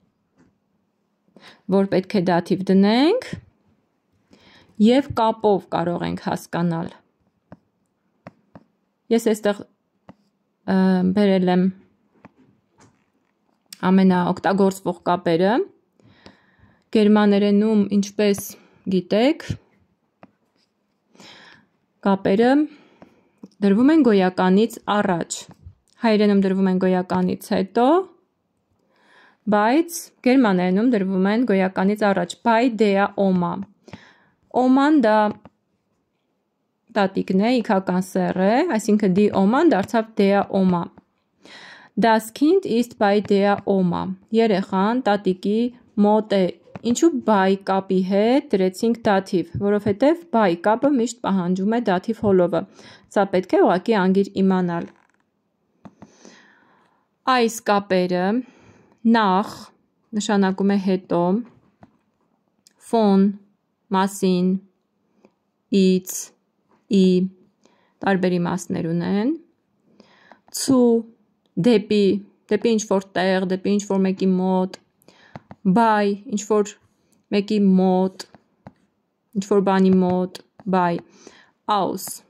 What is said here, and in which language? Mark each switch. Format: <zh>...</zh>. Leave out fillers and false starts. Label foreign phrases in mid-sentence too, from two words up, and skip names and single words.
<hy>որ պետք է դաթիվ դնենք, եւ կապով կարող ենք հասկանալ։ Ես այստեղ բերել եմ ամենաօգտագործվող կապերը։ Գերմաներենում, ինչպես գիտեք, կապերը դրվում են գոյականից առաջ, հայերենում դրվում են գոյականից հետո, բայց գերմաներենում դրվում են գոյականից առաջ,</hy> <de>bei der Oma։</de> <hy>Օման դա տատիկն է, իքական սեռ է, այսինքն</hy> <de>die Oman</de> <hy>դարձավ</hy> <de>der Oma։ Das Kind ist bei der Oma։</de> <hy>Երեխան տատիկի մոտ է։ Ինչու by կապի հետ դրեցինք դաթիվ, որովհետև by կապը միշտ պահանջում է դաթիվ հոլովը։ Սա պետք է ուղղակի անգիր իմանալ։ Այս կապերը նախ նշանակում է հետո, von մասին, ից, ի տարբեր իմաստներ ունեն, zu դեպի ինչ-որ տեղ, դեպի ինչ-որ մեկի մոտ, by ինչ-որ մեկի մոտ, ինչ-որ բանի մոտ,</hy> <de>by, aus,</de>